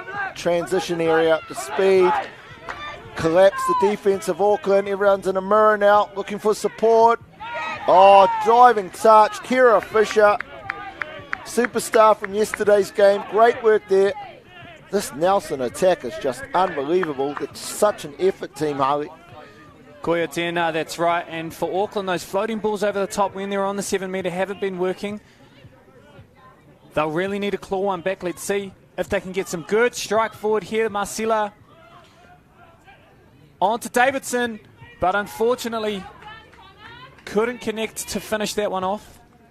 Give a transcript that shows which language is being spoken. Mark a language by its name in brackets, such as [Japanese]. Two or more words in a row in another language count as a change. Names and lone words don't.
[English] Transition area up to speed. Collapse the defence of Auckland. Everyone's in a mirror now, looking for support. Oh, driving touch. Kira Fisher, superstar from yesterday's game. Great work there. This Nelson attack is just unbelievable. It's such an effort team, Harley. [Māori] Koia tēnā, [English] that's right. And for Auckland, those floating balls over the top when they're on the 7 metre haven't been working. They'll really need to claw one back. Let's see if they can get some good strike forward here. Marcella on to Davidson, but unfortunately couldn't connect to finish that one off.